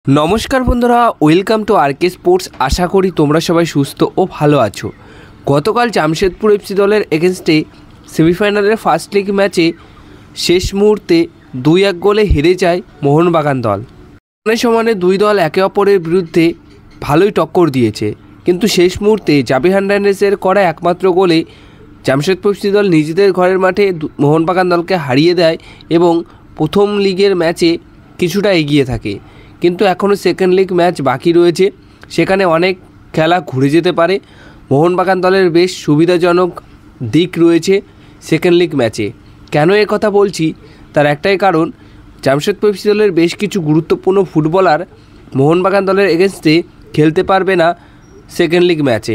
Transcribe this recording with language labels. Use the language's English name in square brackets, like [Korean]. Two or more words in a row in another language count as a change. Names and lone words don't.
[Bangla] নমস্কার বন্ধুরা [English] welcome to [Bangla] आरके स्पोर्ट्स। আশা করি তোমরা সবাই সুস্থ আর ভালো আছো। গতকাল জামশেদপুর এফসি দলের এগেনস্টে সেমিফাইনালের [English] first leg [Bangla] ম্যাচে শেষ মুহূর্তে 2-1 গোলে হেরে যায় মোহনবাগান দল। সমানে দুই দল একে অপরের বিরুদ্ধে ভালোই টক্কর দিয়েছে, কিন্তু শেষ মুহূর্তে জাবি হার্নান্দেজের করা একমাত্র গোলে জামশেদপুর এফসি দল নিজেদের ঘরের মাঠে মোহনবাগান দলকে হারিয়ে দেয় এবং প্রথম লেগের ম্যাচে কিছুটা এগিয়ে থাকে। কিন্তু এখনও [English] second leg match [Bangla] বাকি রয়েছে, সেখানে অনেক খেলা ঘুরে যেতে পারে। মোহনবাগান দলের বেশ সুবিধাজনক দিক রয়েছে [English] second leg [Bangla] ম্যাচে। কেন এ কথা বলছি তার একটাই কারণ, জামশেদপুর এফসি দলের বেশ কিছু গুরুত্বপূর্ণ ফুটবলার মোহনবাগান দলের এগেনস্টে খেলতে পারবে না [English] second leg [Bangla] ম্যাচে।